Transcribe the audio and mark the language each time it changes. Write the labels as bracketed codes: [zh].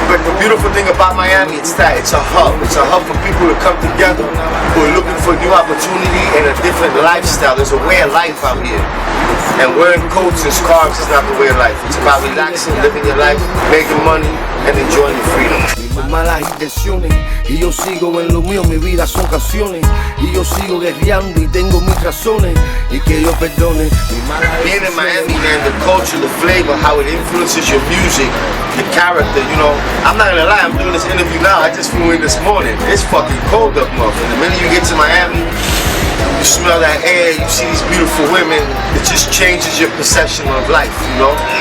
[en] But the beautiful thing about Miami is that it's a hub. It's a hub for people to come together who are looking for new opportunity and a different lifestyle. There's a way of life out here. And wearing coats and scarves is not the way of life. It's about relaxing, living your life, making money, and enjoying your freedom. [es] Malas intenciones y yo sigo en lo mío, mi vida son canciones y yo sigo guerreando y tengo mis razones y que yo perdone. [en] Being in Miami, man, the culture, the flavor, how it influences your music, the character, you know. I'm not gonna lie, I'm doing this interview now. I just flew in this morning. It's fucking cold up north. And the minute you get to Miami, you smell that air, you see these beautiful women, it just changes your perception of life, you know?